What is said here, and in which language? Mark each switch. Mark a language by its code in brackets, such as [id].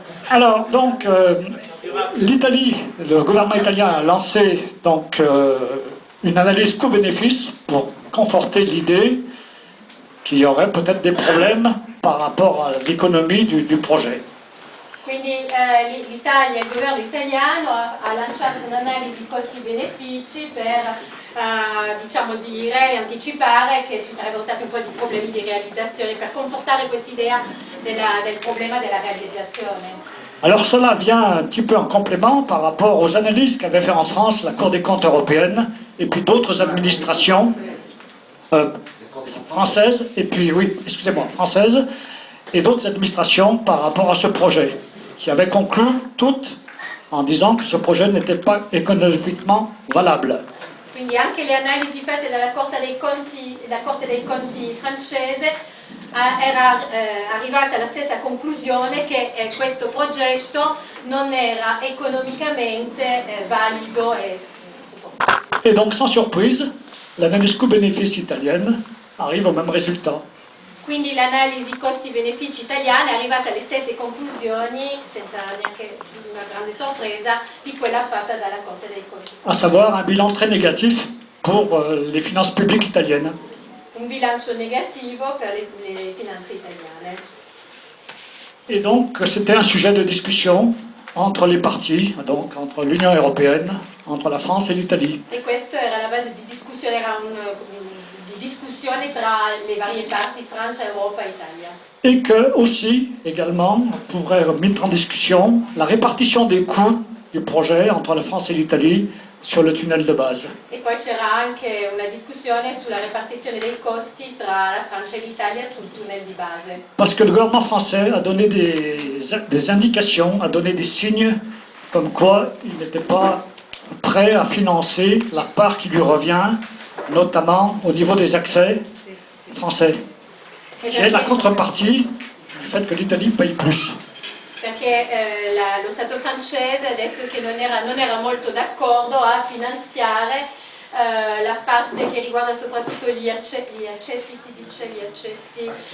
[fr] Alors, donc, l'Italie, le gouvernement italien a lancé donc une analyse coût-bénéfice pour conforter l'idée qu'il y aurait peut-être des problèmes par rapport à l'économie du projet. [it] Quindi l'Italia, il governo italiano ha lanciato un'analisi costi-benefici per diciamo dire e anticipare che ci sarebbero stati un po' di problemi di realizzazione, per confortare quest'idea del problema della realizzazione. [fr] Alors cela vient un petit peu en complément par rapport aux analyses qu'avait fait en France la Cour des comptes européenne et puis d'autres administrations françaises, et puis oui, excusez-moi, françaises, et d'autres administrations par rapport à ce projet, qui avaient conclu toutes en disant que ce projet n'était pas économiquement valable. [it] Quindi anche le analisi fatte dalla Corte dei Conti francese era arrivata alla stessa conclusione che questo progetto non era economicamente valido e supportabile. [fr] Et donc sans surprise, l'analyse coût-bénéfice italienne arrive au même résultat. [it] Quindi l'analisi costi-benefici italiana è arrivata alle stesse conclusioni, senza neanche una grande sorpresa, di quella fatta dalla Corte dei Conti. [fr] À savoir un bilan très négatif pour les finances publiques italiennes. [it] Un bilancio negativo per le finanze italiane. [fr] Et donc c'était un sujet de discussion entre les partis, donc entre l'Union européenne, entre la France et l'Italie. [it] E questo era la base di discussione, era di discussione tra le varie parti, Francia, Europa e Italia. [fr] Et que aussi, également, on pourrait mettre en discussion la répartition des coûts du projet entre la France et l'Italie sur le tunnel de base. [it] E poi c'era anche una discussione sulla ripartizione dei costi tra la Francia e l'Italia sul tunnel di base. [fr] Parce que le gouvernement français a donné des indications, a donné des signes comme quoi il n'était pas prêt à financer la part qui lui revient, notamment au niveau des accès français, qui est la contrepartie du fait que l'Italie paye plus. [it] Perché lo Stato francese ha detto che non era molto d'accordo a finanziare la parte che riguarda soprattutto gli accessi, si dice gli accessi.